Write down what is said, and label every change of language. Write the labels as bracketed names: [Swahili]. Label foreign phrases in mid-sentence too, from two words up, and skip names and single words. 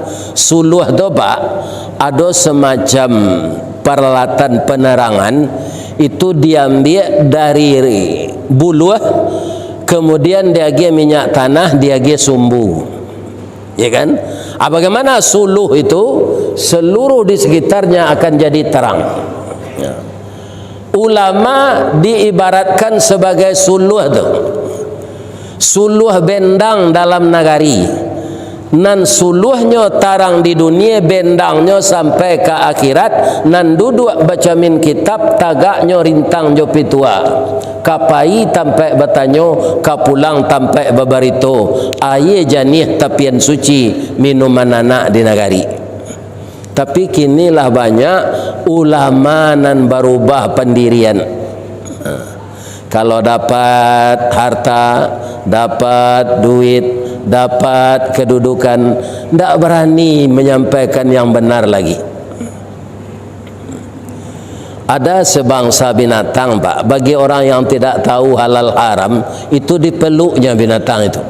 [Indonesian] Suluh itu pak, ada semacam peralatan penerangan, itu diambil dari buluh, kemudian dia ge minyak tanah, dia ge sumbu. Ya kan? Bagaimana suluh itu seluruh di sekitarnya akan jadi terang. Ya. Ulama diibaratkan sebagai suluh itu. [Minangkabau] suluh bendang dalam nagari, nan suluhnya tarang di dunia, bendangnya sampai ke akhirat, nan duduk baca min kitab, tagaknya rintang jo pitua, kapai tampai batanyo, kapulang tampai babarito, aye janih tapian suci minuman anak di nagari. Tapi kinilah banyak ulama nan berubah pendirian. [Indonesian] Kalau dapat harta, dapat duit, dapat kedudukan, tidak berani menyampaikan yang benar lagi. Ada sebangsa binatang, Pak, bagi orang yang tidak tahu halal haram, itu dipeluknya binatang itu.